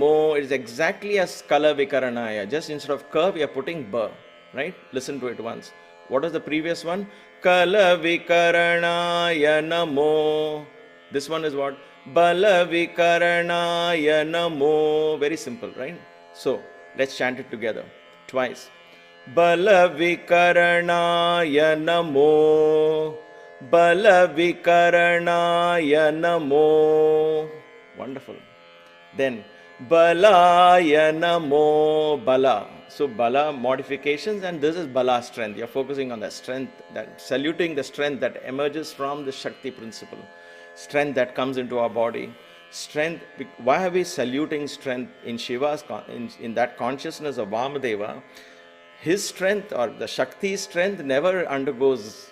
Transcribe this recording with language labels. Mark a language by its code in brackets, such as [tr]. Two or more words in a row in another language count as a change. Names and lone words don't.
[en] It is exactly as [sa] Kala Vikaranaya. [en] Just instead of ka, we are putting ba, right? Listen to it once. What was the previous one? [sa] Kala Vikaranaya Namo. [en] This one is what? [sa] Bala Vikaranaya Namo. [en] Very simple, right? So, let's chant it together twice. [sa] Bala Vikaranaya Namo. Bala Vikaranaya Namo. Wonderful. Then, Balaya Namo. Bala. [en] So Bala modifications, and this is Bala strength. You're focusing on the strength, that saluting the strength that emerges from the Shakti principle. Strength that comes into our body. Strength. Why are we saluting strength in Shiva's, in that consciousness of Vamadeva? His strength, or the Shakti's strength, never undergoes.